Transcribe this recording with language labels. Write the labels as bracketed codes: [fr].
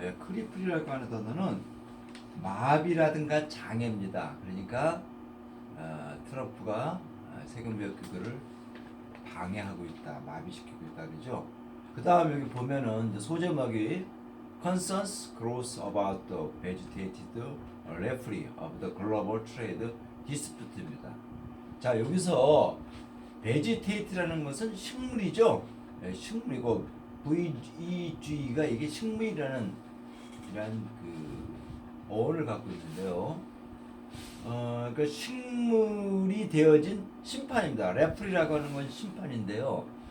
[ko] 예, 크리플이라고 하는 단어는 마비라든가 장애입니다. 그러니까 트럼프가 세계무역기구를 방해하고 있다, 마비시키고 있다 그러죠. [en] 그 다음 여기 보면은 [ko] 이제 소제목이 [en] Concerns grows about the vegetated referee of the global trade dispute입니다. [ko] 자, 여기서 vegetate라는 것은 식물이죠. 네, 식물이고 VEG가 이게 식물이라는 그 어원을 갖고 있는데요. 그 식물이 되어진 심판입니다. 레프리라고 하는 건 심판인데요.